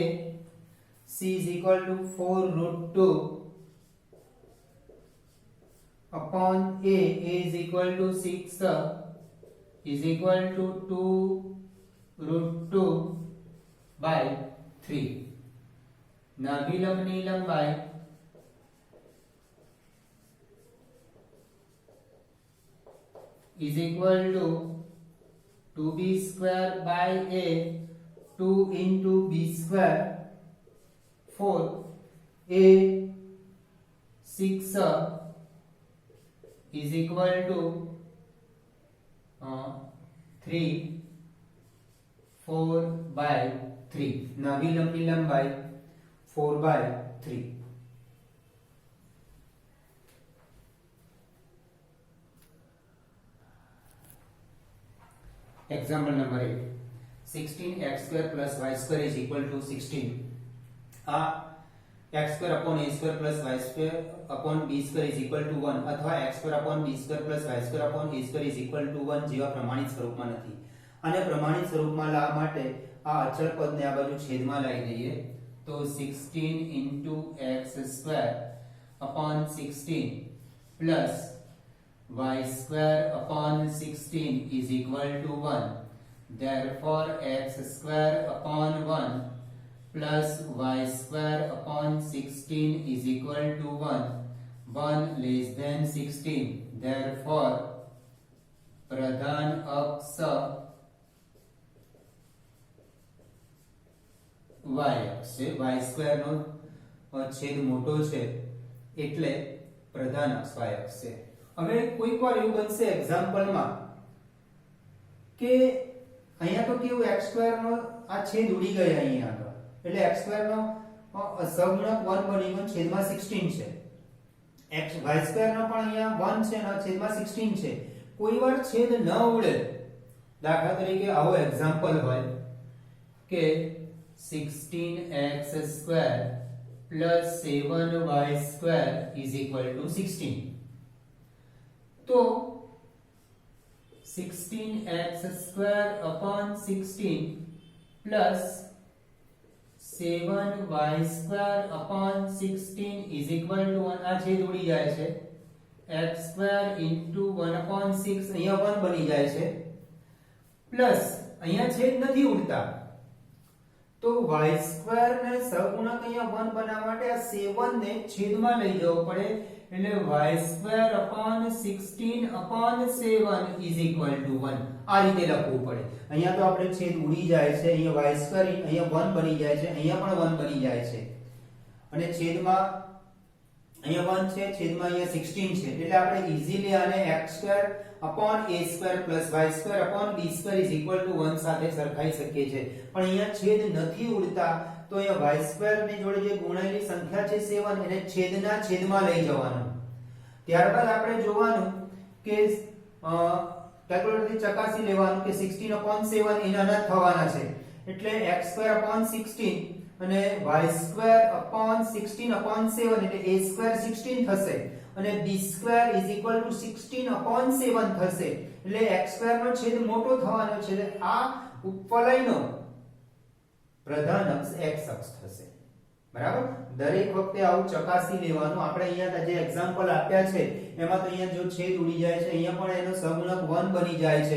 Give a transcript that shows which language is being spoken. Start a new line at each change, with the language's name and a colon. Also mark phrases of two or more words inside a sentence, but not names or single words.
English: c is equal to 4 root 2 upon a is equal to 6 is equal to 2 root 2 by 3.
Gujarati: નાભિલંબની લંબાઈ
English: is equal to 2b square by a 2 into b square 4 a 6 is equal to 3 4/3
Gujarati: નાભી લંબની લંબાઈ
English: 4/3. Example number 8. 16x² plus y² is equal to 16. આ x² upon a² plus y² upon b² is equal to 1 અથવા x² upon b² plus y² upon a² is equal to 1
Gujarati: જેવા પ્રમાણિત સ્વરૂપમાં નથી. આને પ્રમાણિત સ્વરૂપમાં લાવવા માટે આ અચળ પદને આ બાજુ છેદમાં લાવી દઈએ તો
English: 16 into x² upon 16 plus y square upon 16 is equal to 1. Therefore x square upon 1 plus y square upon 16 is equal to 1. 1 less than 16. Therefore
Gujarati: પ્રધાન અક્ષ y અક્ષ છે. y સ્ક્વેર નો છેદ મોટો છે એટલે પ્રધાન અક્ષ y અક્ષ છે. હવે કોઈક વાર એવું બનશે એક્ઝામ્પલમાં કે અહીંયા તો કેવું x² નો આ છેદ ઉડી ગયો અહીંયા આગળ એટલે x² નો સહગુણક 1 બની ગયો છેદમાં 16 છે. y² નો પણ અહીંયા 1 છે અને છેદમાં 16 છે. કોઈ વાર છેદ ન ઉડે, દાખલા તરીકે આવો એક્ઝામ્પલ હોય કે
English: 16x² plus 7y² is equal to 16. तो 16x² upon 16 plus 7y² upon 16 is equal to 1.
Gujarati: આ છેદ ઉડી જાય છે.
English: x² into 1 upon 6
Gujarati: અહીંયા 1 બની જાય છે પ્લસ અહીંયા છેદ નથી ઉડતા તો y² ને સહગુણક અહીંયા 1 બનાવવા માટે આ 7 ને છેદમાં લઈ જવો પડે એટલે
English: y² upon 16 upon 7 is equal to 1.
Gujarati: આ રીતે લખવું પડે. અહીંયા તો આપણે છેદ ઉડી જાય છે, અહીંયા y² અહીંયા 1 બની જાય છે, અહીંયા પણ 1 બની જાય છે અને છેદમાં અહીંયા 1 છે, છેદમાં અહીંયા 16 છે એટલે આપણે ઈઝીલી આને
English: x² upon a² plus y² upon b² is equal to 1
Gujarati: સાથે સરખાઈ શકીએ છે. પણ અહીંયા છેદ નથી ઉડતા તો અહીંયા y² ની જોડે જે ગુણાયેલી સંખ્યા છે 7 એને છેદના છેદમાં લઈ જવાનું. ત્યારબાદ આપણે જોવાનું કે કેલ્ક્યુલેટરથી ચકાસી લેવાનું કે 16 upon 7 એ નાના થવાના છે એટલે x² upon 16 અને y² upon 16 upon 7 એટલે a² 16 થશે અને
English: b² is equal to 16 upon 7
Gujarati: થશે એટલે x² નો છેદ મોટો થવાનો છે એટલે આ ઉપવલયનો પ્રધાન અક્ષ x અક્ષ થશે. બરાબર. દરેક વખતે આવું ચકાસી લેવાનું. આપણે અહીંયા જે એક્ઝામ્પલ આપ્યા છે એમાં તો અહીંયા જો છેદ ઉડી જાય છે અહીંયા પણ એનો સહગુણક 1 બની જાય છે.